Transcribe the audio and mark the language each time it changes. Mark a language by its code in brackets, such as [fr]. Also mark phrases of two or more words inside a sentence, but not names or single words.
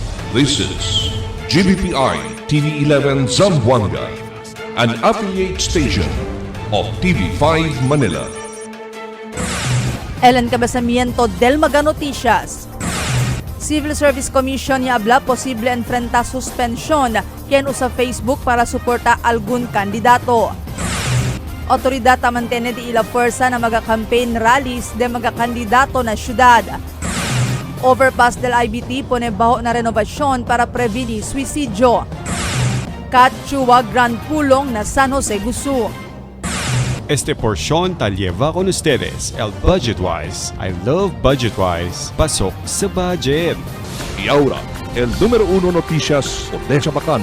[en] This is GBPI TV11 Zamboanga, an affiliate station of TV5 Manila. [cbk] Ellen Cabasamiento del Maga Noticias. Civil Service Commission niabla posible enfrenta suspension ken usa Facebook para suporta algun kandidato. Otoridad mantene di ila fuerza na maga- [en] campaign rallies [cbk] de maga-kandidato na syudad. Overpass del IBT pone baho na renovasyon para prevenir suicidio. Katchua Grand Pulong na San Jose, Gusu. Este porción tal lleva con ustedes el Budgetwise. [en] I love Budgetwise. [tl] Pasok sa budget. [cbk] Y ahora, el número 1 noticias de Chabacano.